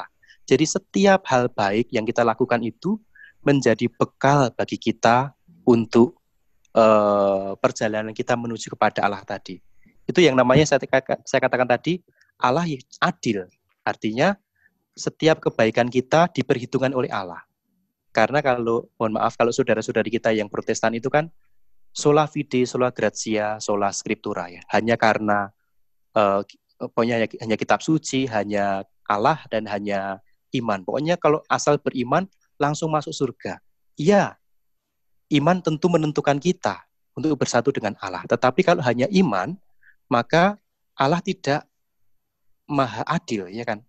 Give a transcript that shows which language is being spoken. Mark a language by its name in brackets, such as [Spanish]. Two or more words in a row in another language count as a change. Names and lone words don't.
[Indonesian] Jadi setiap hal baik yang kita lakukan itu menjadi bekal bagi kita untuk perjalanan kita menuju kepada Allah tadi. Itu yang namanya saya katakan tadi, Allah adil. Artinya setiap kebaikan kita diperhitungkan oleh Allah. Karena mohon maaf, kalau saudara-saudari kita yang Protestan itu kan [Latin] sola fide, sola gratia, sola scriptura [Indonesian] ya. Hanya karena pokoknya hanya kitab suci, hanya Allah dan hanya iman. Pokoknya kalau asal beriman langsung masuk surga. Iya, iman tentu menentukan kita untuk bersatu dengan Allah. Tetapi kalau hanya iman, maka Allah tidak maha adil, ya kan?